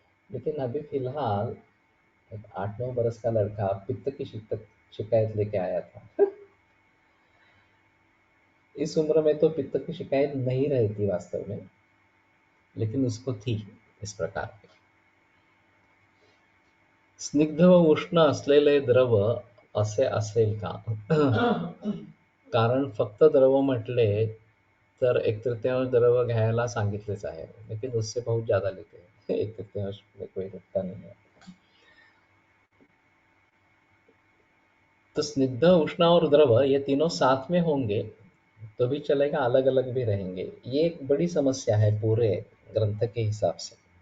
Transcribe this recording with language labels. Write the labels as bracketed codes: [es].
[hi] लेकिन अभी फिलहाल एक 8-9 बरस का लड़का पित्त की शिकायत लेके आया था। इस उम्र में तो पित्त की शिकायत नहीं रहती वास्तव में, लेकिन उसको थी इस प्रकार की। [mr] स्निग्ध व उष्ण असलेले द्रव असे असेल का? कारण फक्त द्रव म्हटले तर एक तृतीयांश द्रव घ्यायला सांगितलेच आहे, [hi] लेकिन उससे बहुत ज्यादा लेते हैं। एक तृतीयांश में कोई रखता नहीं है। तो स्निग्ध, उष्ण और द्रव ये तीनों साथ में होंगे तो भी चलेगा, अलग अलग भी रहेंगे। ये एक बड़ी समस्या है पूरे ग्रंथ के हिसाब से।